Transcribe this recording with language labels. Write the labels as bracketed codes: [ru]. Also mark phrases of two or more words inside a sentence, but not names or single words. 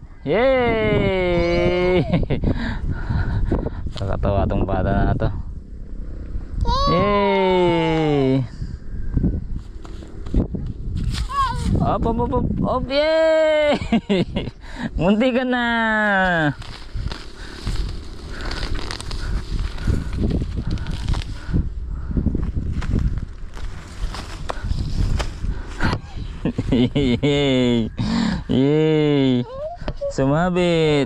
[tl] Yay! Nakakatawa tong bata na to. Yay! Op, op, op, op, op, yay! Munti ka na! Yay! Yay! Sumabit!